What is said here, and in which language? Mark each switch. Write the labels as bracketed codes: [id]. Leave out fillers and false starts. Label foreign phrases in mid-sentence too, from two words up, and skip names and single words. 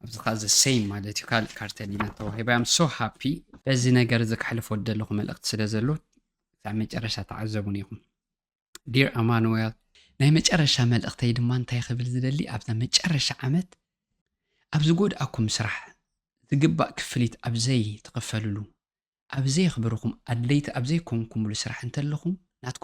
[ti] ኣብዚ ኸ ዘ ማለት እዩ ካልእ ካርተል ኢና ተዋሂባ [en] I'm so happy [ti] በዚ ነገር እዚ ክሕልፎ ዘለኹ መልእኽቲ ስለ ዘሎ ክሳብ መጨረሻ ተዓዘቡን ኢኹም ዲር ኣማኑኤል ናይ መጨረሻ መልእኽተይ ድማ እንታይ ክብል ዝደሊ ኣብዛ መጨረሻ ዓመት ኣብ ዝጎድኣኩም ስራሕ ዝግባእ ክፍሊት ኣብዘይ ትኽፈልሉ ኣብዘይ ክብርኹም ኣድለይቲ ኣብዘይ ኮንኩምሉ ስራሕ እንተለኹም ናትኩም